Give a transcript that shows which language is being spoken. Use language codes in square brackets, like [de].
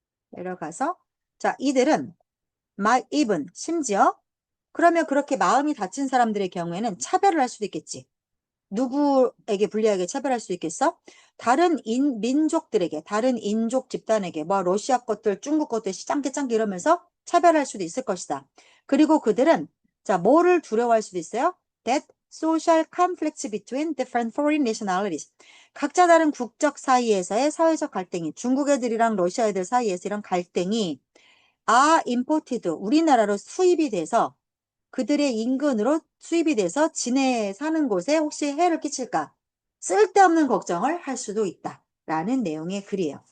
[ko] 내려가서 자 이들은 [en] might even [ko] 심지어 그러면 그렇게 마음이 다친 사람들의 경우에는 차별을 할 수도 있겠지. 누구에게 불리하게 차별할 수 있겠어? 다른 민족들에게 다른 인족 집단에게 뭐 러시아 것들 중국 것들 짱게 이러면서 차별할 수도 있을 것이다. 그리고 그들은 자 뭐를 두려워할 수도 있어요? That [en] social conflicts between different foreign nationalities. [ko] 각자 다른 국적 사이에서의 사회적 갈등이, 중국 애들이랑 러시아 애들 사이에서 이런 갈등이 [en] are imported, [ko] 우리나라로 수입이 돼서 그들의 인근으로 수입이 돼서 지내 사는 곳에 혹시 해를 끼칠까? 쓸데없는 걱정을 할 수도 있다. 라는 내용의 글이에요.